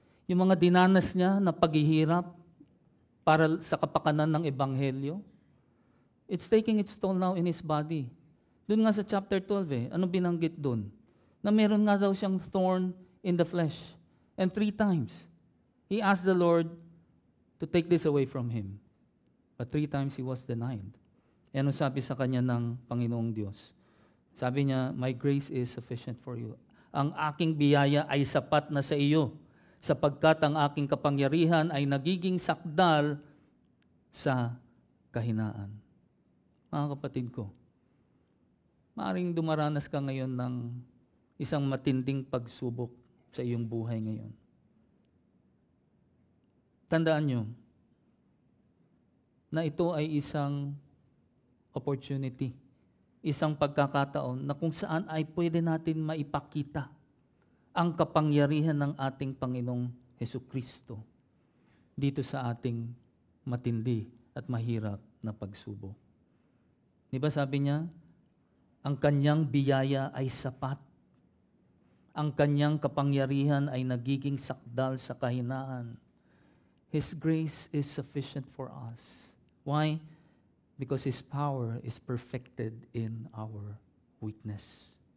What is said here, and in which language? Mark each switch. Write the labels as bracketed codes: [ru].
[tl] Yung mga dinanas niya na paghihirap para sa kapakanan ng Ebanghelyo, [en] it's taking its toll now in his body. [tl] Doon nga sa chapter 12 anong binanggit doon? Na meron nga daw siyang [en] thorn in the flesh. And 3 times, he asked the Lord to take this away from him. But 3 times he was denied. [tl] Ano sabi sa kanya ng Panginoong Diyos? Sabi niya, [en] my grace is sufficient for you. [tl] Ang aking biyaya ay sapat na sa iyo, sapagkat ang aking kapangyarihan ay nagiging sakdal sa kahinaan. Mga kapatid ko, maaaring dumaranas ka ngayon ng isang matinding pagsubok sa iyong buhay ngayon. Tandaan nyo na ito ay isang opportunity, isang pagkakataon na kung saan ay pwede natin maipakita ang kapangyarihan ng ating Panginoong Hesukristo dito sa ating matindi at mahirap na pagsubok. Di ba sabi niya, ang kanyang biyaya ay sapat. Ang kanyang kapangyarihan ay nagiging sakdal sa kahinaan. [en] His grace is sufficient for us. Why? Because His power is perfected in our weakness.